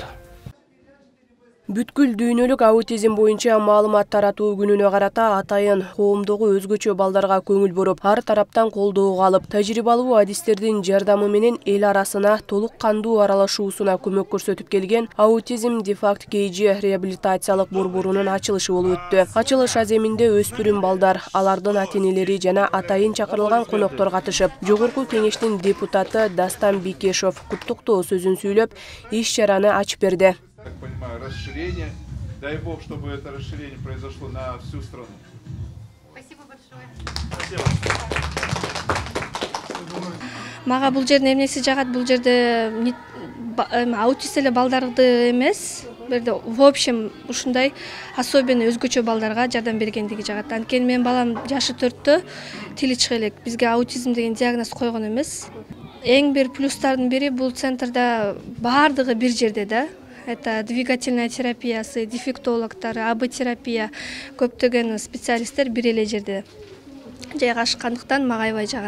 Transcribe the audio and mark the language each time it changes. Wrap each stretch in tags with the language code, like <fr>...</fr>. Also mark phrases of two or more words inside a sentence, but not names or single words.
<ky>Бүткүл дүйнөлүк аутизм боюнча маалымат таратуу күнүнө карата атайын коомдогу өзгөчө балдарга көңүл буруп, ар тараптан колдоого алып, тажрыйбалуу адистердин жардамы менен эл арасына толук кандуу аралашуусуна көмөк көрсөтүп келген аутизм дефакт KG реабилитациялык борборунун ачылышы болуп өттү. Ачылыш аземинде өспүрүм балдар, алардын ата-энелери жана атайын чакырылган коноктор катышып, жогорку кеңештин депутаты Дастан Бикешов куттуктоо сөзүн сүйлөп, иш-чараны ачып берди.</ky> <ru>Так понимаю, расширение. Дай бог, чтобы это расширение произошло на всю страну. Спасибо большое. Спасибо.</ru> <ky>Мага бул жердин эмнеси жагат, бул жерде аутист эле балдарды эмес, бирде</ky> <ru>в общем</ru> <ky>ушундай особенно өзгөчө балдарга жардам бергендиги жагат. Анткени менин балам жашы 4-тө, тили чыга элек. Бизге аутизм деген диагноз койгон эмес. Эң бир плюстардын бири бул центрда баардыгы бир жерде да.</ky> <ru>Это двигательная</ru> <ky>терапиясы, дефектологтар, АБ-терапия, көптөгөн специалисттер бир эле жерде жайгашкандыктан мага аябай жагат.</ky>